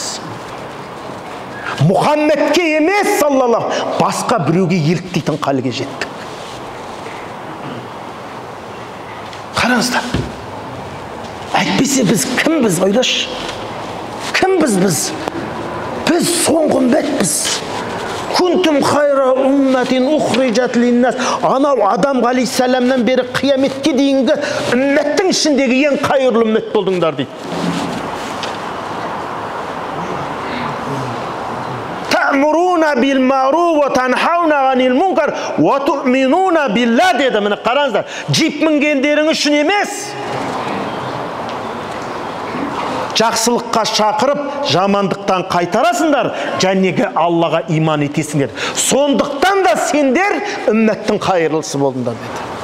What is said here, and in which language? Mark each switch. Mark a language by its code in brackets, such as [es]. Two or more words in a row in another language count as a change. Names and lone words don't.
[kk] Мұхаммедке емес саллаллаху, басқа біреуге еліктейтін халге жеттік. Қараңыздар. Әйтпесе біз кімбіз, ойлаш? Кімбіз біз? Біз соңғы үмметпіз. [ar] كنتم خير أمة أخرجت للناس. [kk] Анау Адам алейхиссаламнан бері қияметке дейінгі үмметтің ішіндегі ең қайырлы үммет болдыңдар дейді. [ar] تأمرون بالمعروف وتنهون عن المنكر وتؤمنون بالله деді. [kk] Міне қараңыздар. Джип мінгендерің үшін емес. Жақсылыққа шақырып, жамандықтан қайтарасыңдар, және Аллаға иман етесіңдер. Сондықтан да сендер үмметтің қайырлысы болдыңдар деді.